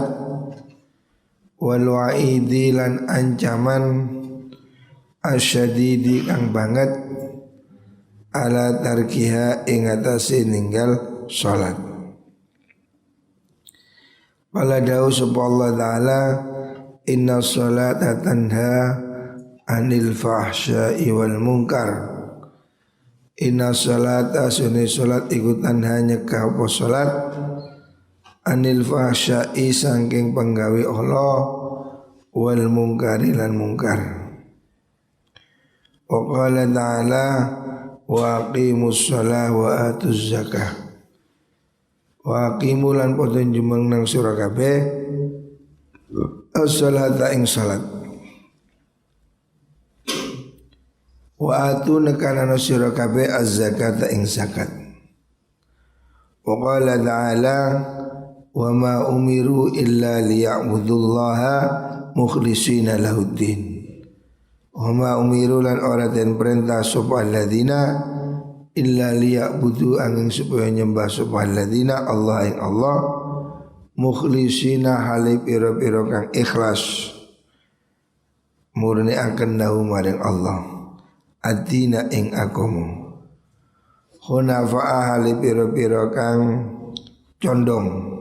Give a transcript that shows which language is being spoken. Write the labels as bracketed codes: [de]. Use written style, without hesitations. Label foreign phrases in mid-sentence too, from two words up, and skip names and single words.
[jv] Wal wa'idi, lan ancaman asyadidi kang banget [ar] على تركها [jv] ing atase ninggal salat. [ar] Wala [jv] dawu sapa [ar] Allah taala, إن الصلاة تنهى عن الفحشاء والمنكر. إن الصلاة [jv] sunni salat iku tanha nyegah apa salat [ar] عن الفحشاء [jv] saking penggawe Allah [ar] والمنكر [jv] lan munkar. [ar] وقال تعالى وأقيموا الصلاة وآتوا الزكاة. وأقيموا [jv] lan padha jumeng nang sira kabeh as-shalata ing salat. [ar] وآتوا [jv] nekana sira kabeh az-zakata ing zakat. [ar] وقال تعالى وما أمروا إلا ليعبدوا الله مخلصين له الدين. وما أمروا [jv] lan ora den perintah sapa alladzina [ar] إلا ليعبدوا [jv] angin supaya nyembah sapa alladzina Allah ing Allah mukhlishina hale pira-pira kang ikhlas murni akan lahu maring Allah ad-dina ing agama hunafa'a hale pira-pira kang condong.